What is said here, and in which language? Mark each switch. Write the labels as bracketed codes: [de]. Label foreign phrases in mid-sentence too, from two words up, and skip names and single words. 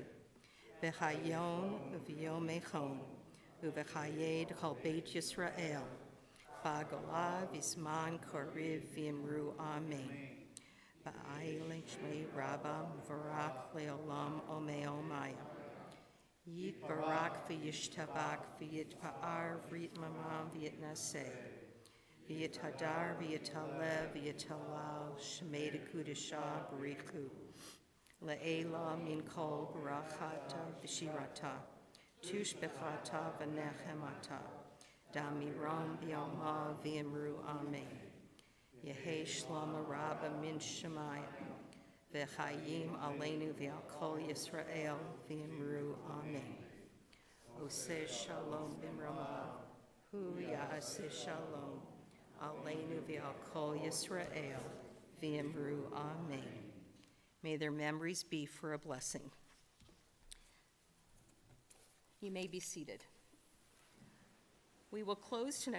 [arc] ובחייכון וביומיכון ובחיי דכל בית ישראל בעגלא ובזמן קריב ואמרו אמן בעילין שמיה רבא ומברך לעלם עלמי עלמיא יתברך וישתבח ויתפאר ויתרומם ויתנשא ויתהדר ויתעלה ויתהלל שמיה דקודשא בריך הוא. לעילא מן כל ברכתא ושירתא תשבחתא ונחמתא דאמירן בעלמא ואמרו אמן. יהא שלמא רבא מן שמיא וחיים עלינו ועל כל ישראל ואמרו אמן. [he] עושה שלום במרומיו הוא יעשה שלום. עלינו ועל כל ישראל ואמרו אמן. [en] May their memories be for a blessing. You may be seated. We will close tonight.